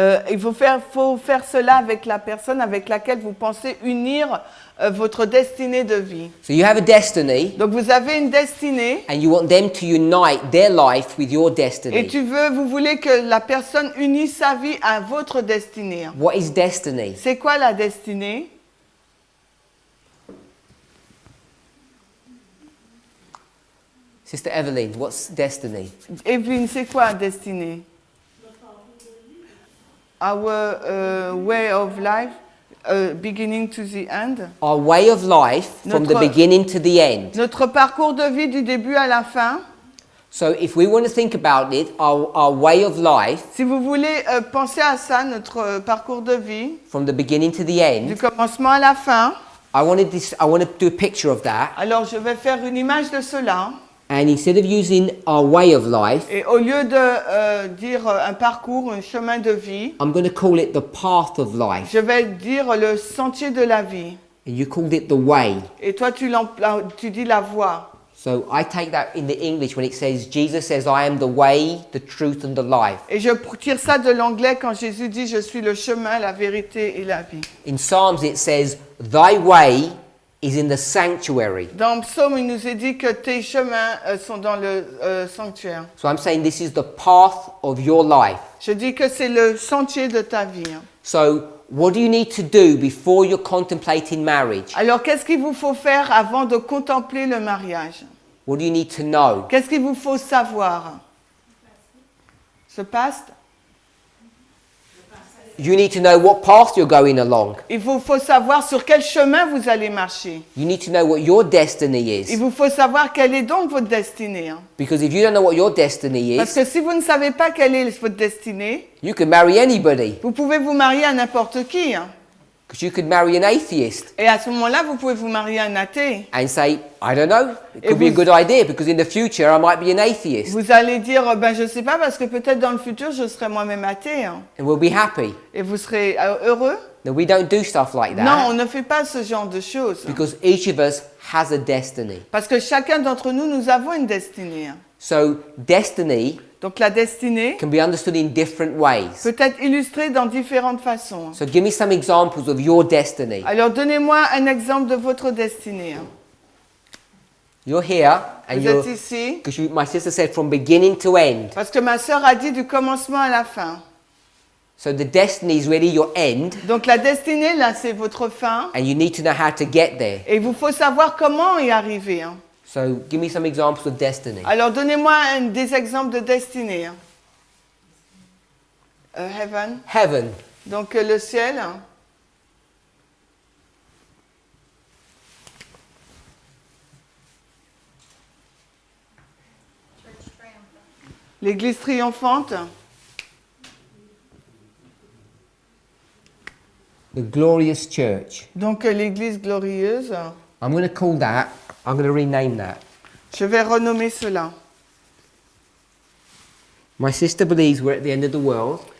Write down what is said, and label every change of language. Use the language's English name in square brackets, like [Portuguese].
[French] Il faut faire cela avec la personne avec laquelle vous pensez unir votre destinée de vie. [English] So you have a destiny, [French] Donc vous avez une destinée [English] and you want them to unite their life with your [French] et [English] destiny. [French] vous voulez que la personne unisse sa vie à votre destinée. [English] What is destiny? [French] C'est quoi la destinée? [English] Sister Evelyn, what's destiny? [French] Evelyne, c'est quoi destinée? [English] Our way of life, beginning to the end. Our way of life from the [French] Notre- [English] beginning to the end. [French] Notre parcours de vie du début à la fin. [English] So if we want to think about it, our way of life [French] Si vous voulez penser à ça, notre parcours de vie, [English] from the beginning to the [French] du [English] end, [French] commencement à la fin, [English] I want to do a picture of that. [French] alors je vais faire une image de cela. [English] And instead of using our way of life, [French] Et au lieu de dire un parcours, un chemin de vie, [English] I'm going to call it the path of life. [French] je vais dire le sentier de la vie. [English] And you called it the way. [French] Et toi, tu dis la voie. [English] So I take that in the English when it says, Jesus says, I am the way, the truth and the life. [French] Et je tire ça de l'anglais quand Jésus dit « Je suis le chemin, la vérité et la vie ». [English] In Psalms it says, thy way is in the sanctuary. [French] Dans Psaume, il nous est dit que tes chemins sont dans le sanctuaire. [English] So I'm saying this is the path of your life. [French] Je dis que c'est le sentier de ta vie. [English] So what do you need to do before you're contemplating marriage? [French] Alors, qu'est-ce qu'il vous faut faire avant de contempler le mariage? [English] What do you need to know? [French] Qu'est-ce qu'il vous faut savoir? Ce past? [English] You need to know what path you're going along. [French] Il vous faut savoir sur quel chemin vous allez marcher. [English] You need to know what your destiny [French] Il [English] is. [French] vous faut savoir quelle est donc votre destinée. [English] Because if you don't know what your destiny [French] Parce [English] is, [French] que si vous ne savez pas quelle est votre destinée, [English] you can marry anybody. [French] vous pouvez vous marier à n'importe qui. [English] Because you could marry an atheist [French] Et à ce moment-là, vous pouvez vous marier à un athée. [English] and say, I don't know, it [French] Et [English] could be a [French] vous- [English] good idea because in the future I might be an atheist [French] Vous allez dire, ben je sais pas, parce que peut-être dans le futur, je serai moi-même athée. [English] and we'll be happy. [French] Et vous serez heureux? [English] No, we don't do stuff like [French] Non, [English] that [French] on ne fait pas ce genre de choses. [English] because each of us has a destiny. [French] Parce que chacun d'entre nous, nous avons une destinée. [English] So destiny [French] Donc la destinée [English] can be understood in different ways. [French] peut être illustrée dans différentes façons. [English] So give me some examples of your destiny. [French] Alors donnez-moi un exemple de votre destinée. [English] You're here and [French] Vous [English] you're, [French] êtes ici [English] because my sister said from beginning to end. [French] parce que ma sœur a dit du commencement à la fin. [English] So the destiny is really your end [French] Donc la destinée, là, c'est votre fin. [English] and you need to know how to get there. [French] Et il vous faut savoir comment y arriver. [English] So give me some examples of destiny. [French] Alors donnez-moi des exemples de destinée. [English] Heaven. Heaven. [French] Donc le ciel. [English] Church triumphant. [French] L'église triomphante. [English] The glorious church. [French] Donc l'église glorieuse. [English] I'm going to call that, I'm going to rename that. [French] Je vais renommer cela. [English] My sister believes we're at the end of the world